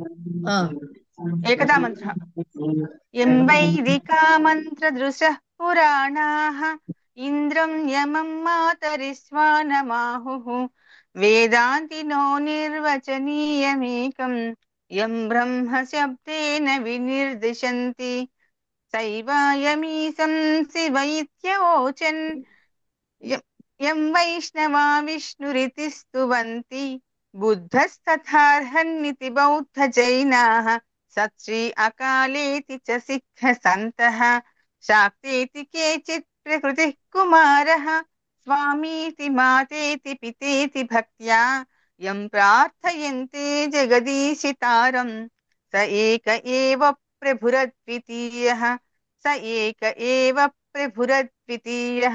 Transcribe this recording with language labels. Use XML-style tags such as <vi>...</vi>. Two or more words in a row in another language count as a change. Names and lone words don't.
<sa>ఏకదా మంత్ర ఎంబైదికా మంత్ర దృశ పురాణాః ఇంద్రం యమం మాతరిస్వానమాహుః వేదాంతినో నిర్వచనీయమేకం యం బ్రహ్మ శబ్దేన వినిర్దిశంతి సైవాయమీశం శివ ఇత్యవోచన్. यं वैष्णवा विष्णुरिति स्तुवन्ति बुद्धस्तथार्हन्निति बौद्धजैनाः सत्श्री अकालेति च सिद्धसन्तः शाक्तेति केचित् प्रकृतिः कुमारः स्वामीति मातेति पितेति भक्त्या यं प्रार्थयन्ते जगदीशितारं स एक एव प्रभुरद्वितीयः स एक एव प्रभुरद्वितीयः।</sa>